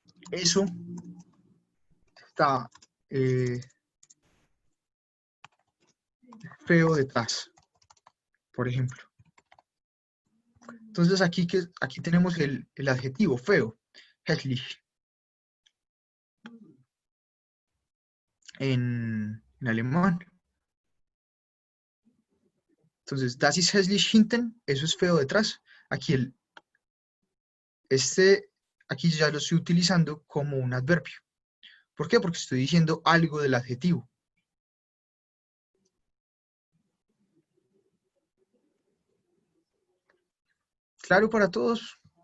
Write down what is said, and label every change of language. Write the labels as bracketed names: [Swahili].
[Spanish] Eso está feo detrás, por ejemplo. Entonces, aquí tenemos el adjetivo feo, hässlich, en alemán. Entonces, [German] das ist hässlich hinten, [Spanish] eso es feo detrás. Aquí aquí ya lo estoy utilizando como un adverbio. ¿Por qué? Porque estoy diciendo algo del adjetivo. ¿Claro para todos?